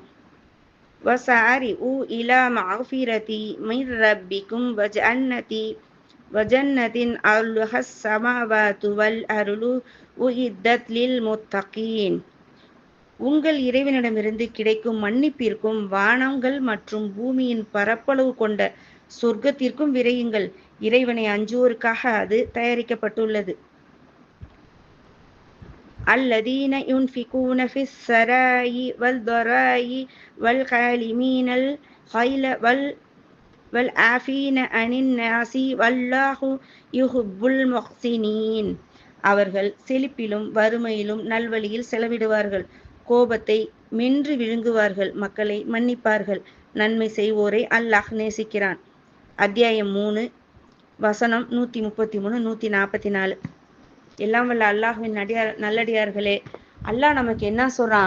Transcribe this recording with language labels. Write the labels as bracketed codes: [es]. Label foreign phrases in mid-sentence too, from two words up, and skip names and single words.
[ar] وسارعوا إلى مغفرة من ربكم وجنة عرضها السماوات والأرض أعدت للمتقين. [ta] உங்கள் இறைவனிடமிருந்து கிடைக்கும் மன்னிப்பிற்கும் வானங்கள் மற்றும் பூமியின் பரப்பளவு கொண்ட சொர்க்கத்திற்கும் விரையுங்கள். இறைவனை அஞ்சுவோருக்காக அது தயாரிக்கப்பட்டுள்ளது. [ar] الذين ينفقون في السراء والضراء والكاظمين الغيظ والعافين عن الناس والله يحب المحسنين. [ta] அவர்கள் செழிப்பிலும் வறுமையிலும் நல்வழியில் செலவிடுவார்கள், கோபத்தை மென்று விழுங்குவார்கள், மக்களை மன்னிப்பார்கள். நன்மை செய்வோரை அல்லாஹ் நேசிக்கிறான். அத்தியாயம் 3 வசனம் 133 144. எல்லாம் வல்ல அல்லாஹ்வின் நல்லடியார்களே, அல்லாஹ் நமக்கு என்ன சொல்றான்?